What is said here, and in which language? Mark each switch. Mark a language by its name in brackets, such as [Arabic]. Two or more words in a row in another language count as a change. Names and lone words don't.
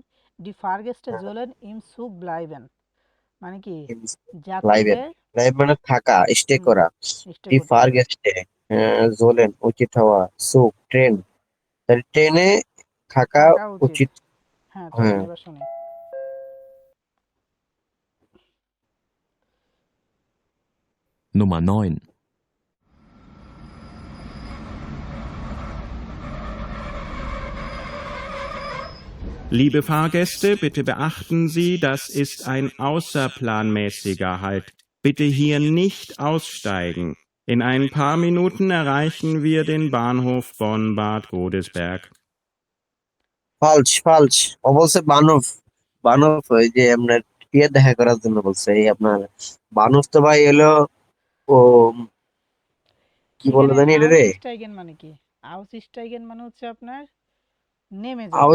[German] Die Fahrgäste sollen im Zug bleiben মানে কি [Bangla] লাইভের, যাত্রীদের লাইভ মানে থাকা, স্টে হুম, করা। স্টে ই করতে। [German] Fahrgäste sollen [Bangla] উচিত হওয়া, সুপ ট্রেন, তাহলে ট্রেনে থাকা থাকা উচিত, উচিত। হ্যাঁ। চলেন হ্যাঁ। এবার শুনি। [German] Nummer 9. Liebe Fahrgäste, bitte beachten Sie, das ist ein außerplanmäßiger Halt. Bitte hier nicht aussteigen. In ein paar Minuten erreichen wir den Bahnhof Bonn-Bad Godesberg. falsch falsch, [Bangla] ও বলছে বানফ, বানফ ওই যে আপনার ইয়ে দেখা করার জন্য বলছে, এই আপনার মানুষ তো ভাই এলো ও কি বলে এখানে জানি এটা রে, আউসস্টাইগেন মানে কি? আউসস্টাইগেন মানে হচ্ছে আপনার নেমে যাওয়া।